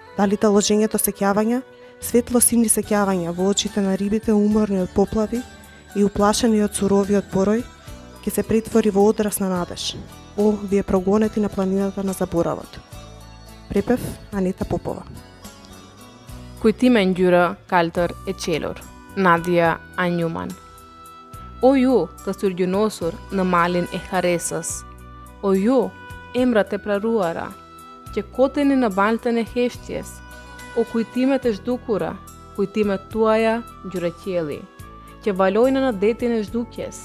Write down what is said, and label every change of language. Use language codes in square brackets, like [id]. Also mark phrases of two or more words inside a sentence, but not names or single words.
[mk] Дали та ложењето сеќавања, Светло-сини сеќавања во очите на рибите уморни од поплави и уплашени од суровиот порој, ќе се претвори во одрас на надеж. О, вие прогонети на планината на заборавот. Препев Анита Попова. [sq] Kujtimin ngjyra kaltër e qelur. Nadia A. Newman. O ju të syrgjënosur në malin e Haresës, o ju emrat e praruara, që koteni në baltën e heshtjes, o kujtimet e zhdukura, kujtimet tuaja ngjyra qielli, që valojnë në detin e zhdukjes.